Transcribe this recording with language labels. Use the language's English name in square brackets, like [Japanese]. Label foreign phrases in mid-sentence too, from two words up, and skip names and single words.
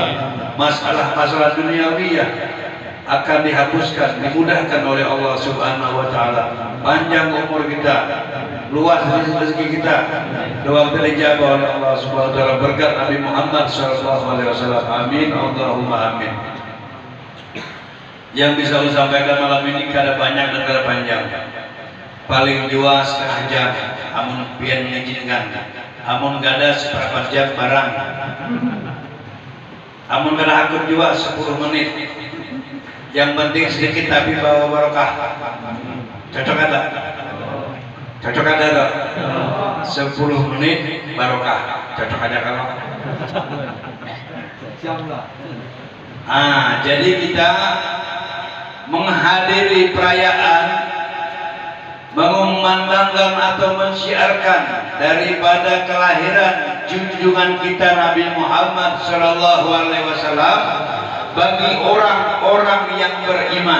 [Indonesian] Masalah-masalah duniawiyah akan dihapuskan, dimudahkan oleh Allah [Arabic] Subhanahu Wa Taala. [Indonesian] Panjang umur kita, luas rezeki kita, doa kita dijabah oleh Allah [Arabic] Subhanahu Wa Taala, [Indonesian] berkat Nabi Muhammad [Arabic] Sallallahu Alaihi Wasallam. [Indonesian] Amin. [Arabic] Allahumma amin. [Indonesian] Yang bisa saya sampaikan malam ini kada banyak dan kada panjang. [Banjar] Paling jua setengah jam, amun pian mengizinkan. Amun kada seperempat jam barang. Amun kada hakut jua 10 menit. [Indonesian] Yang penting sedikit tapi bawa barokah. Cocok ada? Cocok ada tak? 10 menit barokah. Cocok ada kalau? Jadi kita menghadiri perayaan, mengumandangkan atau mensyiarkan daripada kelahiran junjungan kita Nabi Muhammad [Arabic] Sallallahu Alaihi Wasallam [Indonesian] bagi orang-orang yang beriman.